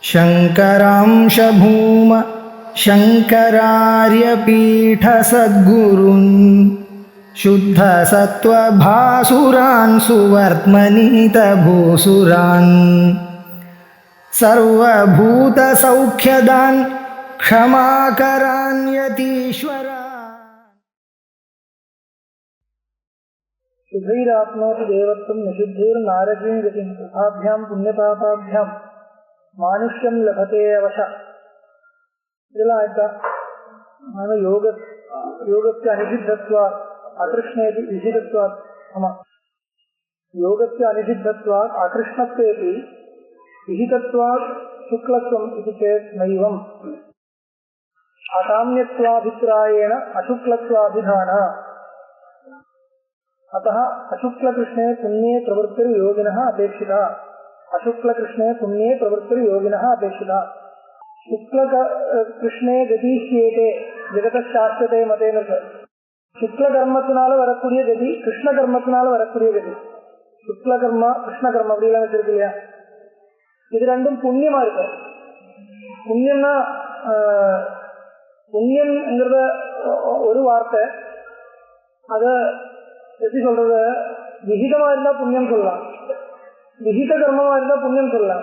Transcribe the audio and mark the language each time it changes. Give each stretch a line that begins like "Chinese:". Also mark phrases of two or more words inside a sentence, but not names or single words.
Sanskrit: शङ्करांश भूम शङ्करार्यपीठसद्गुरून् शुद्धसत्त्वभासुरान् सुवर्त्मनीतभूसुरान् सर्वभूतसौख्यदान् क्षमाकरान् यतीश्वरान्। शुद्धैराप्नोति देवत्वं निषिद्धैर्नारकीं गतिं उभाभ्यां पुण्यपापाभ्यां मानुष्यं लभते अवश.
Tamil: இதெல்லாம் ஆயிட்டா யோகத்தை
Sanskrit: अनिषिद्धत्वात् अकृष्णेऽपि विहितत्वात्.
Tamil: ஆமாம், யோகத்தை
Sanskrit: अनिषिद्धत्वात् अकृष्णत्वेऽपि विहितत्वात् शुक्लत्वम् इति चेत् नैवम् अकाम्यत्वाभिप्रायेण अशुक्लत्वाभिधान. अतः अशुक्लकृष्णे पुण्ये प्रवृत्तिर्योगिनः अपेक्षिता. अशुक्लकृष्णे पुण्ये प्रवृत्तिर्योगिनः अपेक्षिता. शुक्लकृष्णे गतिष्येते जगतशास्त्रते मतेन.
Tamil: शुक्लकर्मத்தினால வரக்கூடிய கதி, கிருஷ்ண கர்மத்தினால வரக்கூடிய கதி. சுக்லகர்மா கிருஷ்ண கர்மம் அப்படிலாம் வச்சிருக்கு இல்லையா? இது ரெண்டும் புண்ணியமா இருக்கு. புண்ணியம்னா புண்ணியம்ங்கிறத ஒரு வார்த்தை, அத எப்படி சொல்றது, விகிதமா இருந்தா புண்ணியம் சொல்லலாம், விகித கர்மமா இருந்தா புண்ணியம் சொல்லலாம்.